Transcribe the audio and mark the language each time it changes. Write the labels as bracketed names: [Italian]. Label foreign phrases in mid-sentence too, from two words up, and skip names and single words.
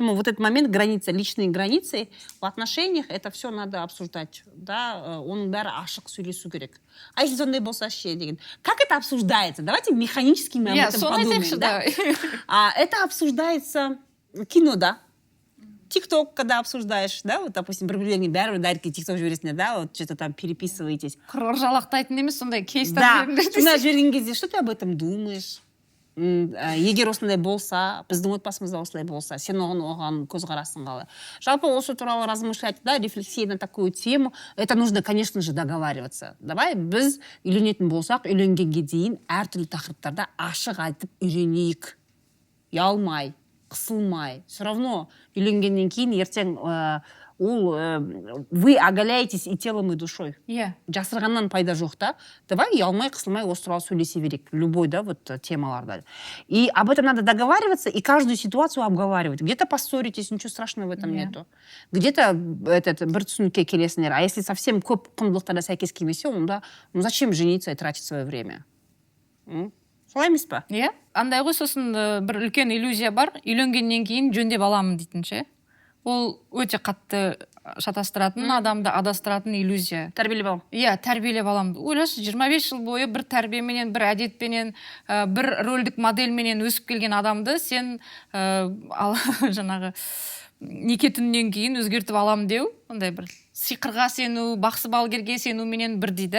[Russian] Вот этот момент границы, личные границы в отношениях, это все надо обсуждать. Да? [Kazakh] Оның бәрі ашық сөйлесу керек. [Russian] А если [Kazakh] сондай болса ше деген. [Russian] Как это обсуждается? Давайте механически мы об этом подумаем. Да? Это обсуждается кинода. ТикТок, когда обсуждаешь, да, вот, допустим, [Kazakh] бір-бірлеріңе бәрібір дәріке ТикТок жібересіңдер, да, [Russian] вот что-то там переписываетесь. [Kazakh] Жалақтайтын емес, сондай кейстер. Да, сонда жіберген кезде, [Russian] что ты об этом думаешь? [Kazakh] Егер осындай болса, біздің отбасымызда осылай болса, сен оған көзқарасың қалай? Жалпы осы туралы [Russian] размышлять, да, рефлексия на такую тему, это нужно, конечно же, договариваться. [Kazakh] Давай біз үйленетін болсақ, үйленгенге дейін әртүрлі тақырыптарда ашық айтып үйренейік. Ұялмай, қысылмай. [Russian] Все равно [Kazakh] үйленгеннен кейін ертең [Russian] вы оголяетесь и телом, и душой. [Kazakh] Жасырғаннан пайда жоқ та. Давай ұялмай, қысылмай, осы туралы сөйлесе берейік. [Russian] Любой, да, вот темаларда. И об этом надо договариваться и каждую ситуацию обговаривать. Где-то поссоритесь, ничего страшного в этом нету. [Kazakh] Где-то бір түсінікке келесіңдер. [Russian] А если совсем [Kazakh] көп құндылықтарда сәйкес келмесе, онда [Russian] зачем жениться и тратить свое время? [Kazakh] Солай емес па? Иә. Андай ғой, сосын бір үлкен иллюзия бар. Үйленгеннен кейін жөндеп аламын дейтін ше. Ол өте қатты шатастыратын, адамды адастыратын иллюзия. Тәрбиелеп алам. Иә, тәрбиелеп аламын. Ойлашы, 25 жыл бойы бір тәрбиеменен, бір әдетпенен, бір рөлдік модельменен өсіп келген адамды сен жаңағы неке түннен кейін өзгертіп алам деу, ондай бір сиқырға сену, бақсы балгерге сену менен бір дейді.